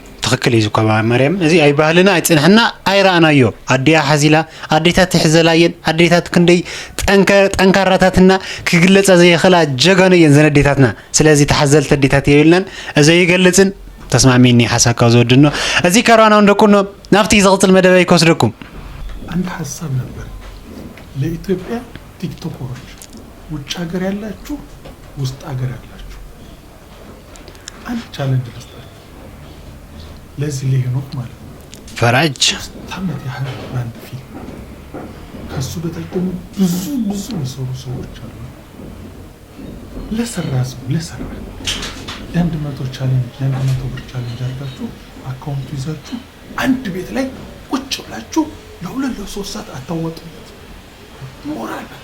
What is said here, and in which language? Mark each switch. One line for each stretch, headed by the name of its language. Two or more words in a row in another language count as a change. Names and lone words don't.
Tigrinya: ትክክል እዩ እኮ ማርያም እዚ ኣይ ባህልና ኣይፅንሕና ኣይረኣናዮ ኣዴያ ሓዚላ ኣዴታት ትሕዘላየን ኣዴታት ክንደይ ጠንካራታትና ክግለጻ ዘይኽእላ ጀጋኑ እየን ዘን ኣዴታትና ስለዚ ተሓዘልቲ ኣዴታት የብልናን እዚ ይገልጽን ተስማዕሚኒ ሓሳብካ ዝወድኖ እዚ ከረናው እንደቁኖ ናብቲ ዝቕፅል መደበይ ከወስደኩም
Amharic: አንድ ሀሳብ ነበር ለኢትዮጵያ ቲክቶከሮች ውጭ ሀገር ያላችሁ ውስጥ ሀገር ያላችሁ አንድ ቻሌንጅ ልስጣችሁ ለዚህ ሊሄኖክ ማለት ነው ፈራጅ ታመት ያህል ባንድ ፊልም ከሱ በታች ደግሞ ብዙ የሚሰሩ ሰዎች አሉ ለሰራ ለአንድ መቶ ቻሌንጅ ለአንድ መቶ ብር ቻሌንጅ አድርጋችሁ አካውንቱ ይዛችሁ አንድ ቤት ላይ ቁጭ ብላችሁ ለሁለት ለሶስት ሰዓት አታወጡበት ሞራል